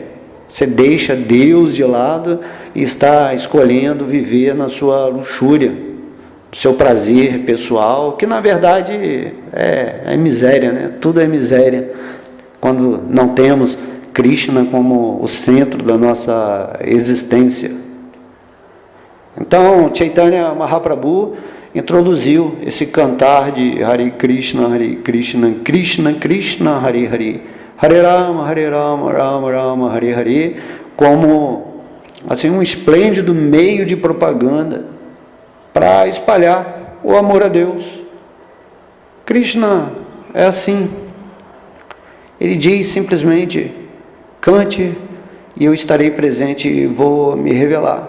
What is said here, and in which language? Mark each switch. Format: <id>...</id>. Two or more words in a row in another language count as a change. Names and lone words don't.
<pt>Você deixa Deus de lado e está escolhendo viver na sua luxúria, no seu prazer pessoal, que na verdade é miséria, né? Tudo é miséria quando não temos Krishna como o centro da nossa existência. Então, Chaitanya Mahaprabhu introduziu esse cantar de Hare Krishna, Krishna Krishna, Hare Hare, Hare Rama, Rama Rama, Hare Hare, como assim, um esplêndido meio de propaganda para espalhar o amor a Deus. Krishna é assim. Ele diz simplesmente: cante e eu estarei presente e vou me revelar.</pt>